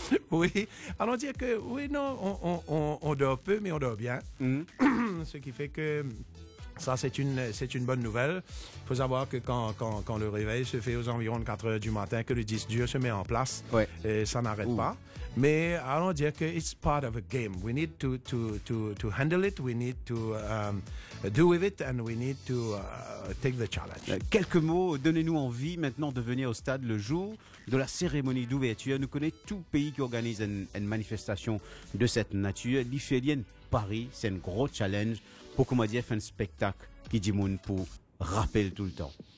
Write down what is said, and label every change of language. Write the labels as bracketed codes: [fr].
[fr] Oui, allons dire que oui, non, on dort peu mais on dort bien, ce qui fait que ça, c'est une bonne nouvelle. Il faut savoir que quand le réveil se fait aux environs de 4 heures du matin, que le disque dur se met en place, et ça n'arrête pas. Mais allons dire que [en] it's part of a game. We need to handle it, we need to do with it, and we need to take the challenge. [fr] Quelques mots, donnez-nous envie maintenant de venir au stade le jour de la cérémonie d'ouverture. Nous connaissons tout pays qui organise une manifestation de cette nature. L'Ifélienne Paris, c'est un gros challenge. Pour comment dire, faire un spectacle qui dit moun pour rappeler tout le temps.